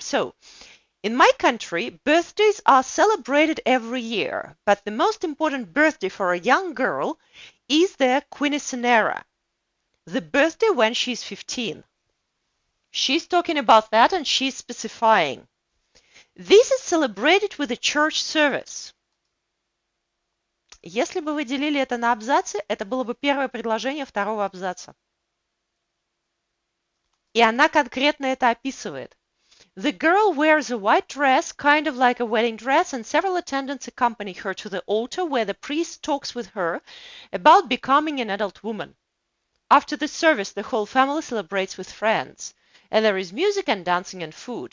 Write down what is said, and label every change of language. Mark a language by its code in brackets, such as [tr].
[en] So, in my country, birthdays are celebrated every year, but the most important birthday for a young girl is their quinceanera, the birthday when she's 15. She's talking about that and she's specifying. This is celebrated with a church service. [ru] Если бы вы делили это на абзацы, это было бы первое предложение второго абзаца. И она конкретно это описывает. [en] The girl wears a white dress, kind of like a wedding dress, and several attendants accompany her to the altar where the priest talks with her about becoming an adult woman. After the service, the whole family celebrates with friends, and there is music and dancing and food.